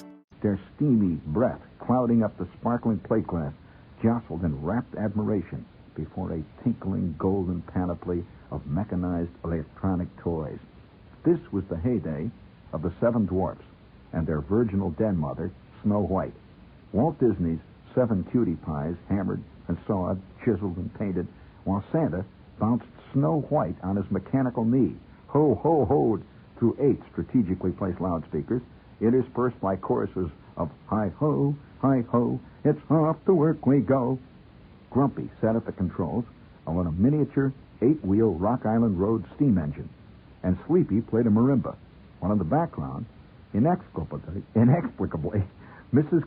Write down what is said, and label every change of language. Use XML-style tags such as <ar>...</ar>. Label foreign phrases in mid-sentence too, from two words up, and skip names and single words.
<en>Their steamy breath clouding up the sparkling plate glass, jostled in rapt admiration before a tinkling golden panoply of mechanized electronic toys. This was the heyday of the Seven Dwarfs and their virginal den mother, Snow White. Walt Disney's 7 cutie pies hammered and sawed, chiseled and painted, while Santa bounced Snow White on his mechanical knee, ho, ho, hoed through 8 strategically placed loudspeakers, interspersed by choruses of hi-ho, it's off to work we go. Grumpy sat at the controls on a miniature 8-wheel Rock Island Road steam engine, and Sleepy played a marimba, while in the background, inexplicably, Mrs.</en>